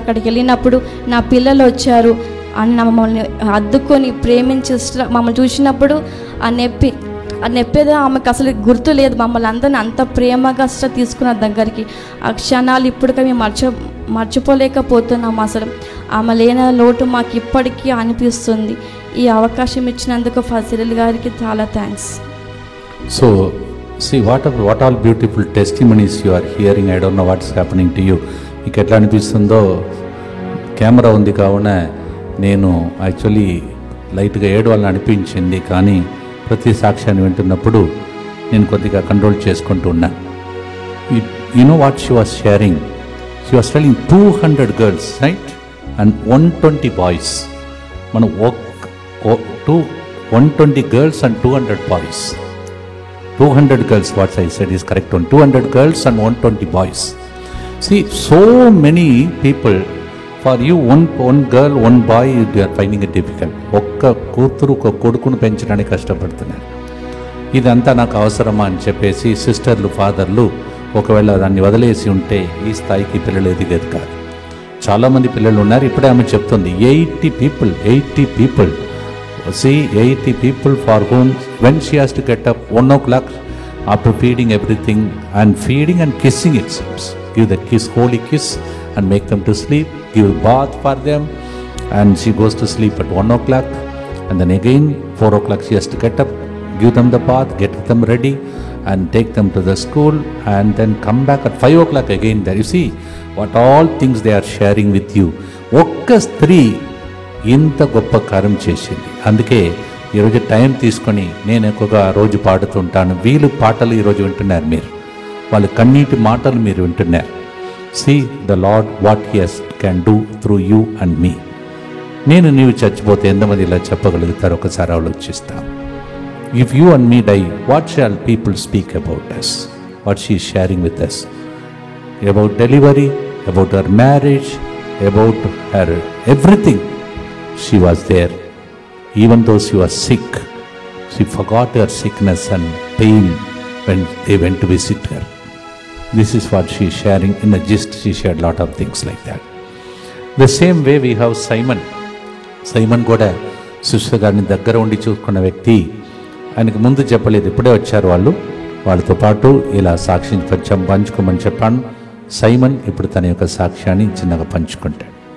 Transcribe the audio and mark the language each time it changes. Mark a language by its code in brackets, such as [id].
[te] అక్కడికి వెళ్ళినప్పుడు నా పిల్లలు వచ్చారు అని మమ్మల్ని అద్దుకొని ప్రేమించి సిస్టర్ మమ్మల్ని చూసినప్పుడు ఆ నొప్పేదో ఆమెకు అసలు గుర్తు లేదు. మమ్మల్ని అందరిని అంత ప్రేమగా తీసుకున్న దగ్గరికి ఆ క్షణాలు ఇప్పటికే మేము మర్చిపోలేకపోతున్నాం. అసలు ఆమె లేని లోటు మాకు ఇప్పటికీ అనిపిస్తుంది. ఈ అవకాశం ఇచ్చినందుకు ఫసిల్ గారికి చాలా thanks. [en] So, see what all beautiful testimonies you are hearing. I don't know what's happening to you. [te] మీకు ఎట్లా అనిపిస్తుందో, కెమెరా ఉంది కావున నేను యాక్చువల్లీ లైట్గా ఏడవాలని అనిపించింది, కానీ ప్రతి సాక్ష్యాన్ని వింటున్నప్పుడు నేను కొద్దిగా కంట్రోల్ చేసుకుంటూ ఉన్నాను. [en] You know what she was sharing? She was telling 200 girls, right? And 120 boys. మనం 120 girls and 200 boys. 200 girls, what I said is correct one. 200 girls and 120 boys. See, so many people, for you one girl, one boy, you are finding it difficult. [te] ఒక్క కూతురు ఒక కొడుకును పెంచడానికి కష్టపడుతున్నారు. ఇదంతా నాకు అవసరమా అని చెప్పేసి సిస్టర్లు, ఫాదర్లు ఒకవేళ దాన్ని వదిలేసి ఉంటే ఈ స్థాయికి పిల్లలు ఎదిగేది కాదు. చాలామంది పిల్లలు ఉన్నారు. ఇప్పుడే ఆమె చెప్తుంది [en] 80 people. See, 80 people for whom when she has to get up 1 o'clock after feeding everything and feeding and kissing, it seems. Give the kiss, holy kiss, and make them to sleep. Give a bath for them, and she goes to sleep at 1 o'clock. And then again 4 o'clock she has to get up, give them the bath, get them ready, and take them to the school, and then come back at 5 o'clock again there. You see what all things they are sharing with you. [te] ఒక్క స్త్రీ ఇంత గొప్ప కార్యం చేసింది. అందుకే ఈరోజు time తీసుకొని నేను ఎక్కువగా రోజు పాడుతుంటాను. వీళ్ళు పాటలు ఈరోజు వింటున్నారు, మీరు వాళ్ళ కన్నీటి మాటలు మీరు వింటున్నారు. [en] See the Lord what he can do through you and me. [te] నీవు చచ్చిపోతే ఎంతమంది ఇలా చెప్పగలుగుతారు? ఒకసారి ఆలోచిస్తాం. [en] If you and me die, what shall people speak about us? What she is sharing with us? About delivery, about her marriage, about her everything. She was there. Even though she was sick, she forgot her sickness and pain when they went to visit her. This is what she is sharing. In a gist, she shared a lot of things like that. The same way we have Simon. [te] Simon కూడా sister గారిని దగ్గర ఉండి చూసుకున్న వ్యక్తి. ఆయనకు ముందు చెప్పలేదు, ఇప్పుడే వచ్చారు వాళ్ళతో పాటు ఇలా సాక్ష్యం కొంచెం పంచుకోమని చెప్పాను. సైమన్ ఇప్పుడు తన యొక్క సాక్ష్యాన్ని చిన్నగా పంచుకుంటాడు.